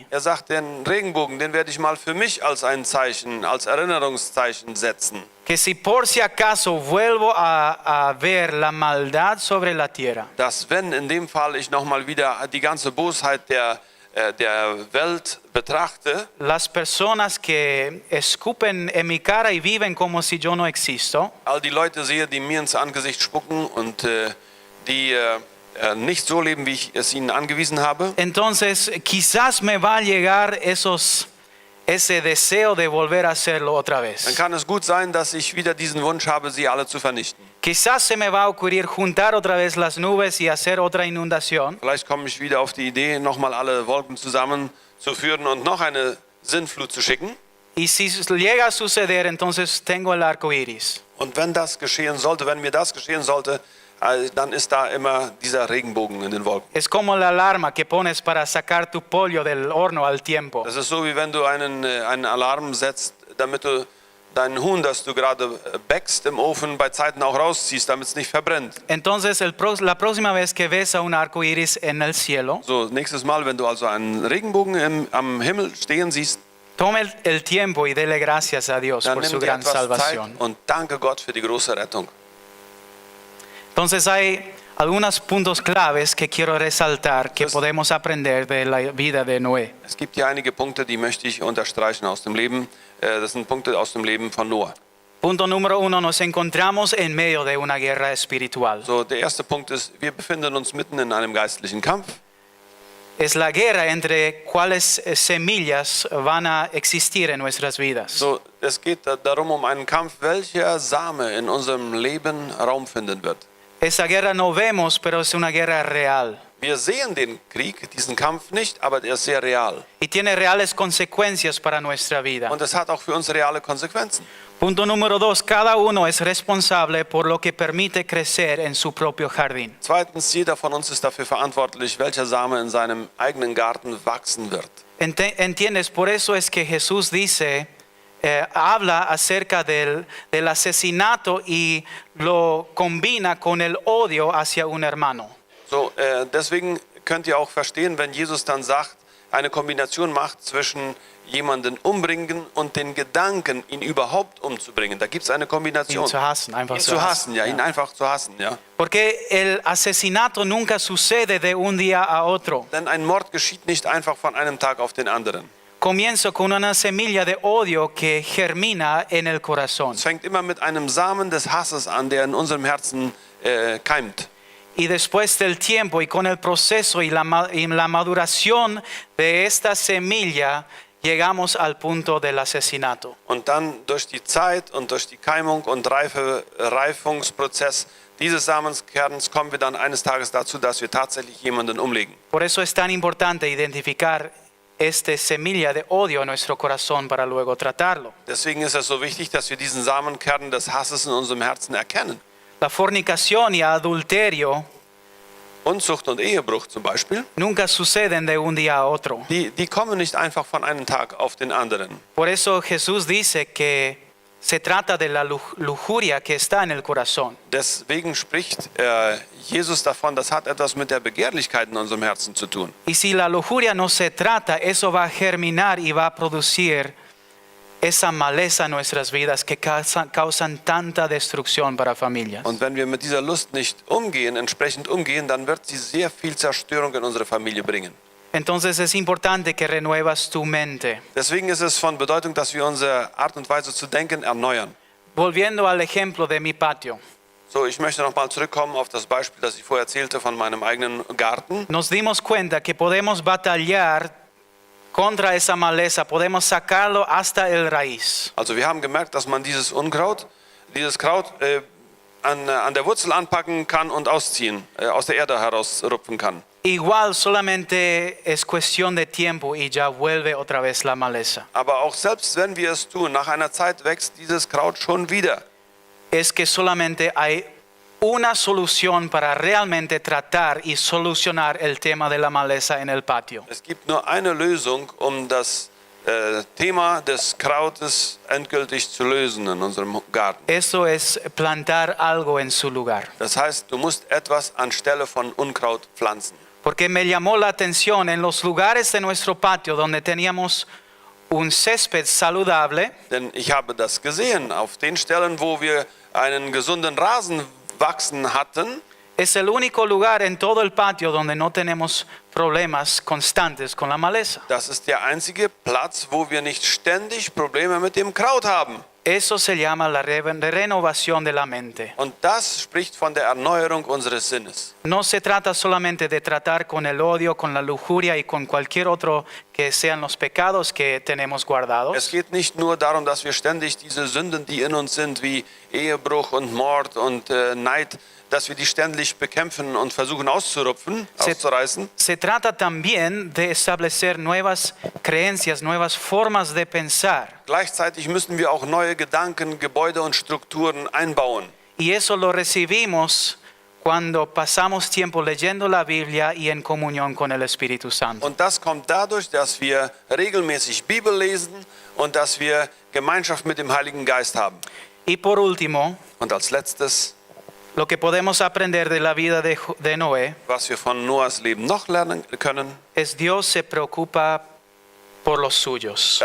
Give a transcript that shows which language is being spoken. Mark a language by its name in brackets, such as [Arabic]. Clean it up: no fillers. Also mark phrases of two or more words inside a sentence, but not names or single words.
[German] Er sagt, den Regenbogen, den werde ich mal für mich als ein Zeichen, als Erinnerungszeichen setzen. [Spanish] Que si por si acaso vuelvo a ver la maldad sobre la tierra, [German] Dass wenn in dem Fall ich nochmal wieder die ganze Bosheit der der Welt betrachte, [Spanish] las personas que escupen en mi cara y viven como si yo no existo, [German] all die Leute sehe, die mir ins Angesicht spucken und die nicht so leben, wie ich es ihnen angewiesen habe, [Spanish] entonces quizás me va a llegar ese deseo de volver a hacerlo otra [German] dann [Spanish] vez. [German] kann es gut sein, dass ich wieder diesen Wunsch habe, sie alle zu vernichten. [Spanish] Quizás se me va a ocurrir juntar otra vez las nubes y hacer otra inundación. [German] Vielleicht komme ich wieder auf die Idee, nochmal alle Wolken zusammenzuführen und noch eine Sinnflut zu schicken. [Spanish] Y si llega a suceder, entonces tengo el arco iris. [German] Und wenn das geschehen sollte, wenn mir das geschehen sollte, dann ist da immer dieser Regenbogen in den Wolken. [Spanish] Es como la alarma que pones para sacar tu pollo del horno al tiempo. [German] Das ist so, wie wenn du einen Alarm setzt, damit du dein Huhn, das du gerade backst im Ofen, bei Zeiten auch rausziehst, damit es nicht verbrennt. [Spanish] Entonces la próxima vez que ves a un arco iris en el cielo, [German] So, nächstes Mal, wenn du also einen Regenbogen am Himmel stehen siehst, [Spanish] tome el tiempo y dele gracias a Dios [German] dann [Spanish] por [German] nimm [Spanish] su [German] dir [Spanish] gran [German] etwas Zeit [Spanish] salvación. [German] und danke Gott für die große Rettung. [Spanish] Entonces hay algunos puntos claves que quiero resaltar que podemos aprender de la vida de Noé. [German] Es gibt hier einige Punkte, die möchte ich unterstreichen aus dem Leben. Das sind Punkte aus dem Leben von Noah. [Spanish] Punto número 1, nos encontramos en medio de una guerra espiritual. [German] So, der erste Punkt ist, wir befinden uns mitten in einem geistlichen Kampf. [Spanish] Es la guerra entre cuáles semillas van a existir en nuestras vidas. [German] So, es geht darum, um einen Kampf, welcher Same in unserem Leben Raum finden wird. [Spanish] Esa guerra no vemos, pero es una guerra real. [German] Wir sehen den Krieg, diesen Kampf nicht, aber der ist sehr real. [Spanish] Y tiene reales consecuencias para nuestra vida. [German] Und es hat auch für uns reale Konsequenzen. [Spanish] Punto número 2, cada uno es responsable por lo que permite crecer en su propio jardín. [German] Zweitens, jeder von uns ist dafür verantwortlich, welcher Same in seinem eigenen Garten wachsen wird. [Spanish] ¿Entiendes? Por eso es que Jesús dice, habla acerca del asesinato y lo combina con el odio hacia un hermano. [German] So, deswegen könnt ihr auch verstehen, wenn Jesus dann sagt, eine Kombination macht zwischen jemanden umbringen und den Gedanken, ihn überhaupt umzubringen. Da gibt es eine Kombination. Ihn zu hassen, einfach ihn zu zu hassen, hassen, ja, ihn einfach zu hassen, ja. [Spanish] Porque el asesinato nunca sucede de un día a otro. [German] Denn ein Mord geschieht nicht einfach von einem Tag auf den anderen. [Spanish] Comienza con una semilla de odio que germina en el corazón. [German] Es fängt immer mit einem Samen des Hasses an, der in unserem Herzen keimt. [Spanish] Y después del tiempo y con el proceso y la maduración de esta semilla, llegamos al punto del asesinato. [German] Und dann durch die Zeit und durch die Keimung und Reifungsprozess dieses Samenskerns kommen wir dann eines Tages dazu, dass wir tatsächlich jemanden umlegen. [Spanish] Por eso es tan importante identificar esta semilla de odio en nuestro corazón para luego tratarlo. [German] Deswegen ist es so wichtig, dass wir diesen Samenkern des Hasses in unserem Herzen erkennen. [Spanish] La fornicación y adulterio [German] Unzucht und Ehebruch zum Beispiel, [Spanish] nunca suceden de un día a otro. [German] die kommen nicht einfach von einem Tag auf den anderen. [Spanish] Por eso Jesús dice que se trata de la lujuria que está en el corazón. [German] Deswegen spricht Jesus davon, das hat etwas mit der Begehrlichkeit in unserem Herzen zu tun. [Spanish] Y si la lujuria no se trata, eso va a germinar y va a producir esa maleza en nuestras vidas que causan tanta destrucción para familias. [German] Und wenn wir mit dieser Lust nicht entsprechend umgehen, dann wird sie sehr viel Zerstörung in unsere Familie bringen. [Spanish] Entonces es importante que renuevas tu mente. [German] Deswegen ist es von Bedeutung, dass wir unsere Art und Weise zu denken erneuern. [Spanish] Volviendo al ejemplo de mi patio, [German] So, ich möchte nochmal zurückkommen auf das Beispiel, das ich vorher erzählte von meinem eigenen Garten. [Spanish] nos dimos cuenta que podemos batallar contra esa maleza, podemos sacarlo hasta el raíz. [German] Also wir haben gemerkt, dass man dieses Kraut an der Wurzel anpacken kann und ausziehen, aus der Erde herausrupfen kann. [Spanish] Igual solamente es cuestión de tiempo y ya vuelve otra vez la maleza. [German] Aber auch selbst wenn wir es tun, nach einer Zeit wächst dieses Kraut schon wieder. [Spanish] Es que solamente hay una solución para realmente tratar y solucionar el tema de la maleza en el patio. [German] Es gibt nur eine Lösung, um das Thema des Krautes endgültig zu lösen in unserem Garten. [Spanish] Eso es plantar algo en su lugar. [German] Das heißt, du musst etwas anstelle von Unkraut pflanzen. [Spanish] Porque me llamó la atención en los lugares de nuestro patio donde teníamos un césped saludable. [German] Denn ich habe das gesehen, auf den Stellen, wo wir einen gesunden Rasen wachsen hatten, [Spanish] Es el único lugar en todo el patio donde no tenemos problemas constantes con la maleza. [German] Das ist der einzige Platz, wo wir nicht ständig Probleme mit dem Kraut haben. [Spanish] Eso se llama la renovación de la mente. [German] Und das spricht von der Erneuerung unseres Sinnes. [Spanish] No se trata solamente de tratar con el odio, con la lujuria y con cualquier otro que sean los pecados que tenemos [German] Es [Spanish] guardados, [German] geht nicht nur darum, dass wir ständig diese Sünden, die in uns sind, wie Ehebruch und Mord und Neid, dass wir die ständig bekämpfen und versuchen auszurupfen, auszureißen. [Spanish] se trata también de establecer nuevas creencias, nuevas formas de pensar. [German] Gleichzeitig müssen wir auch neue Gedanken, Gebäude und Strukturen einbauen. [Spanish] Y eso lo recibimos cuando pasamos tiempo leyendo la Biblia y en comunión con el Espíritu Santo. [German] Und das kommt dadurch, dass wir regelmäßig Bibel lesen und dass wir Gemeinschaft mit dem Heiligen Geist haben. [Spanish] Y por último, [German] Und als letztes, [Spanish] lo que podemos aprender de la vida de Noé [German] was wir von Noahs Leben noch lernen können, [Spanish] es Dios se preocupa por los suyos.